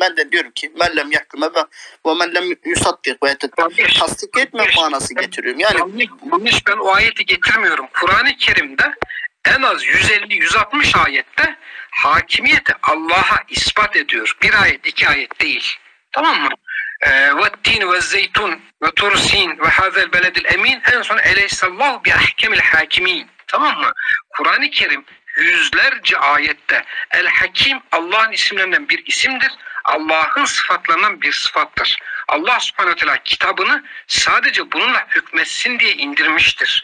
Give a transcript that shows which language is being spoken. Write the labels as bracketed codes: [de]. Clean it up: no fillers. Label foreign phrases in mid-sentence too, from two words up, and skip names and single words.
[tr] Ben de diyorum ki [ar] من لم يحكم ومن لم يصدق [tr] bu ayete tasdik etme manası getiriyorum. Yani yanlış ben o ayeti getirmiyorum. Kur'an-ı Kerim'de en az 150-160 ayette hakimiyeti Allah'a ispat ediyor. Bir ayet, iki ayet değil. Tamam mı? [ar] وَالتِّينِ وَالزَّيْتُونِ وَتُرْسِينَ وَهَذَا الْبَلَدِ الْاَم۪ينَ [tr] en son [ar] اَلَيْسَ بأحكم الحاكمين. [tr] Tamam mı? Kur'an-ı Kerim yüzlerce ayette El-Hakim Allah'ın isimlerinden bir isimdir. Allah'ın sıfatlarından bir sıfattır. Allah subhanehu ve teala kitabını sadece bununla hükmetsin diye indirmiştir.